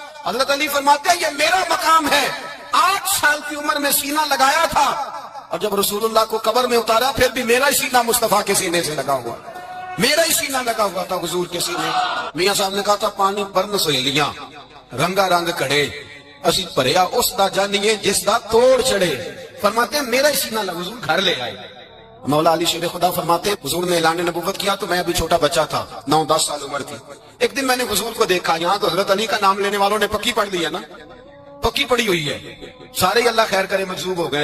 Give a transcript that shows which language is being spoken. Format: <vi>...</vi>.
<ur>حضرت علی فرماتے ہیں یہ میرا مقام ہے, 8 سال کی عمر میں سینہ لگایا تھا, اور جب رسول اللہ کو قبر میں اتارا پھر بھی میرا ہی سینہ مصطفیٰ کے سینے سے لگا ہوا, میرا ہی سینہ لگا ہوا تھا حضور کے سینے.</ur> <pa>میاں صاحب نے کہا تھا پانی برن سہیلیاں رنگا رنگ کڑے, اسی پریا اس دا جانیے جس دا توڑ چڑھے.</pa> <ur>فرماتے ہیں میرا ہی سینہ لگا, حضور گھر لے آئے. مولا علی شیر خدا فرماتے ہیں حضور نے اعلان نبوت کیا تو میں ابھی چھوٹا بچہ تھا, 9-10 سال عمر تھی. ایک دن میں نے حضور کو دیکھا, یہاں تو حضرت علی کا نام لینے والوں نے پکی پڑھ لی ہے نا, پکی پڑی ہوئی ہے, سارے ہی اللہ خیر کرے مجذوب ہو گئے.</ur>